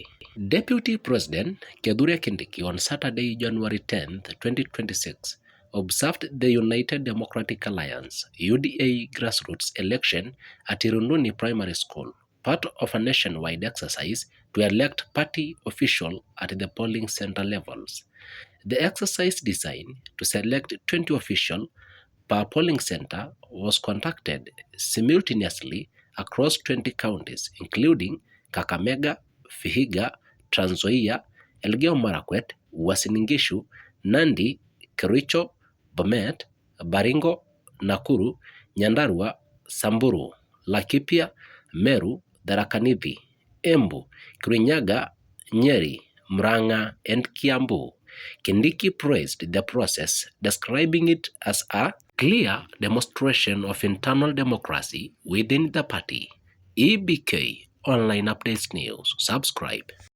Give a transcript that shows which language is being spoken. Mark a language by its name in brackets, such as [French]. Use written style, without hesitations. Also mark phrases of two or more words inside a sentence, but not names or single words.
[English] Deputy President Kithure Kindiki on Saturday, January 10, 2026, observed the United Democratic Alliance UDA grassroots election at Irunduni Primary School, part of a nationwide exercise to elect party officials at the polling center levels. The exercise designed to select 20 officials per polling center was conducted simultaneously across 20 counties, including Kakamega, Vihiga, Trans Nzoia, Elgeyo Marakwet, Uasin Gishu, Nandi, Kericho, Bomet, Baringo, Nakuru, Nyandarua, Samburu, Laikipia, Meru, Tharaka Nithi, Embu, Kirinyaga, Nyeri, Murang'a, and Kiambu. Kindiki praised the process, describing it as a clear demonstration of internal democracy within the party. EBK Online Updates News. Subscribe.